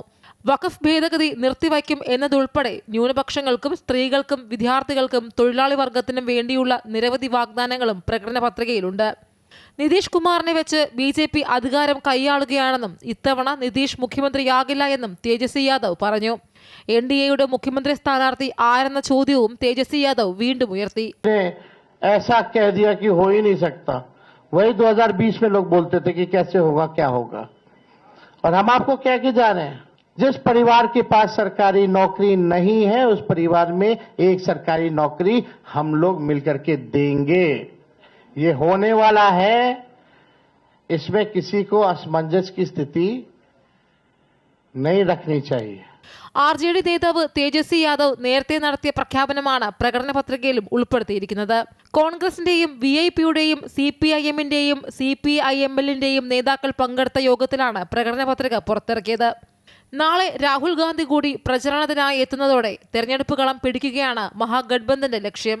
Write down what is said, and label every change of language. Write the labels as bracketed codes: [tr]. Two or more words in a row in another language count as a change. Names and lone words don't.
[ml] വഖഫ് ഭേദഗതി നിർത്തിവയ്ക്കും എന്നതുൾപ്പെടെ ന്യൂനപക്ഷങ്ങൾക്കും സ്ത്രീകൾക്കും വിദ്യാർത്ഥികൾക്കും തൊഴിലാളി വർഗത്തിനും വേണ്ടിയുള്ള നിരവധി വാഗ്ദാനങ്ങളും പ്രകടന പത്രികയിലുണ്ട്. നിതീഷ് കുമാറിനെ വെച്ച് BJP അധികാരം കൈയാളുകയാണെന്നും ഇത്തവണ നിതീഷ് മുഖ്യമന്ത്രിയാകില്ല എന്നും തേജസ്വി യാദവ് പറഞ്ഞു. NDAയുടെ മുഖ്യമന്ത്രി സ്ഥാനാർത്ഥി ആരെന്ന ചോദ്യവും തേജസ്വി യാദവ് വീണ്ടും ഉയർത്തി. [hi] ऐसा कह दिया कि हो ही नहीं सकता. वही 2020 में लोग बोलते थे कि कैसे होगा क्या होगा. और हम आपको कह के जा रहे हैं, जिस परिवार के पास सरकारी नौकरी नहीं है उस परिवार में एक सरकारी नौकरी हम लोग मिलकर के देंगे. ये होने वाला है. इसमें किसी को असमंजस की स्थिति नहीं रखनी चाहिए. [ml] RJD നേതാവ് തേജസ്വി യാദവ് നേരത്തെ നടത്തിയ പ്രഖ്യാപനമാണ് പ്രകടന പത്രികയിലും ഉൾപ്പെടുത്തിയിരിക്കുന്നത്. കോൺഗ്രസിന്റെയും VIPയുടെയും CPIMന്റെയും CPIMLന്റെയും നേതാക്കൾ പങ്കെടുത്ത യോഗത്തിലാണ് പ്രകടന പത്രിക പുറത്തിറക്കിയത്. നാളെ രാഹുൽ ഗാന്ധി കൂടി പ്രചരണത്തിനായി എത്തുന്നതോടെ തെരഞ്ഞെടുപ്പ് കളം പിടിക്കുകയാണ് മഹാഗഡ്ബന്ധന്റെ ലക്ഷ്യം.